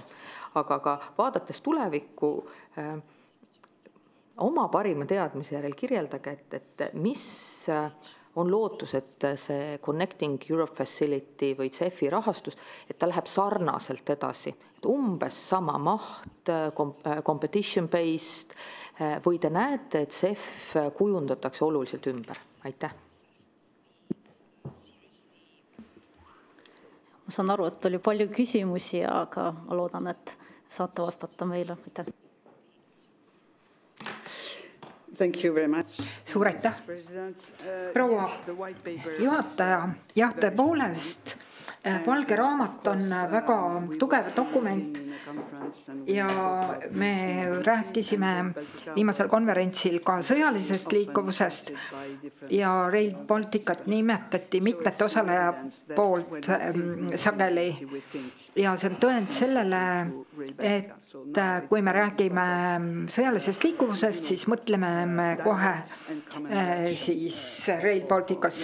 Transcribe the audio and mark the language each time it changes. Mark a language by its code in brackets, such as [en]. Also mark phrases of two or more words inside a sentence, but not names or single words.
[et] Aga ka vaadates tulevikku, oma parima teadmise järel kirjeldage, et mis on lootus, et see Connecting Europe Facility või CEF-i rahastus, et ta läheb sarnaselt edasi. Et umbes sama maht, competition-based või te näete, et CEF kujundatakse oluliselt ümber? Aitäh. Ma saan aru, et oli palju küsimusi, aga ma loodan, et saate vastata meile. Aitäh. [en] Thank you very much. [et] Suur aitäh, proua juhataja. Jah, tõepoolest, valge raamat on väga tugev dokument ja me rääkisime viimasel konverentsil ka sõjalisest liikuvusest ja Rail Balticut nimetati mitmete osaleja poolt sageli ja see on tõend sellele, et kui me räägime sõjalisest liikuvusest, siis mõtleme me kohe siis Rail Balticust.